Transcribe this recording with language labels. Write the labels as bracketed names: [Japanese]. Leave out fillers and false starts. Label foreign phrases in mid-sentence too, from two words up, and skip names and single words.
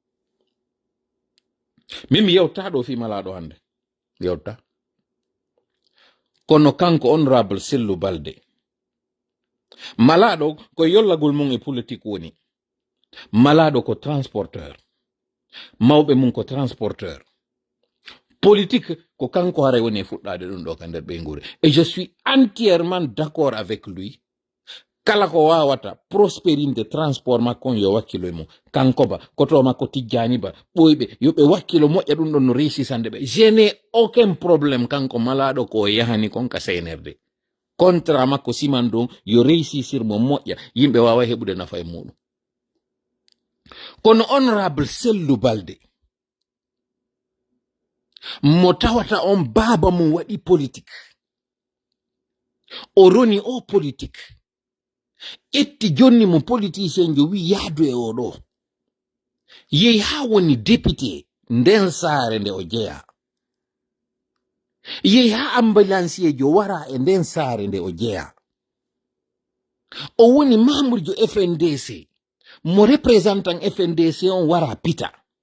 [Fula] min mi yewta ɗo fi malaɗo hande yewta kono kanko honorable Sellu Balde malaɗo ko yollagol mum e politique woni malaɗo ko transporteur mawɓe mum ko transporteur politique ko kanko hara woni e fuɗɗade ɗum ɗo ka nder ɓeygure [French] et je suis entièrement d'accord avec lui [Fula] kala ko wawata prospérinde transport makko yo wakkilo e mum kanko ba koto makko Tijjani ba ɓoyɓe yoɓe wakkilo moƴƴa ɗum ɗon no réussisande ɓe [French] je n'ai aucun problème [Fula] kanko malaɗo ko yahani kon ka CNRD contrat makko siman ɗum yo réussisir mo moƴƴa yimɓe wawa heɓude nafa e muɗum kono honorable Sellu Balde mo tawata on baba mum waɗi politique o roni o politique ƴetti jonni mo politicien jo wi yaadu e oɗo yehi ha woni député nden saare nde o jeeya yehi ha ambulancier jo wara e nden saare nde o jeeya o woni membre jo FNDC mo représentant FNDC on wara pita